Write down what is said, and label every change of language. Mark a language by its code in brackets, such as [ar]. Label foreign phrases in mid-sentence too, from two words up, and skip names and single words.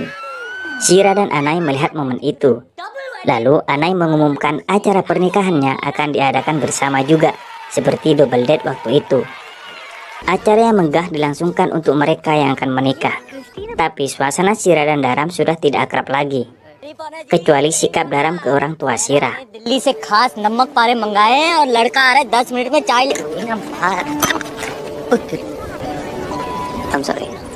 [id] Sira dan Anai melihat momen itu. Lalu Anai mengumumkan acara pernikahannya akan diadakan bersama juga, seperti [en] double date [id] waktu itu. Acara yang megah dilangsungkan untuk mereka yang akan menikah. Tapi suasana Sira dan Daram sudah tidak akrab lagi, kecuali sikap Daram ke orang tua Sira. [hi] दिल्ली से खास नमक पारे मंगाए हैं और लड़का आ रहा है 10 मिनट में चाय [en] I'm sorry.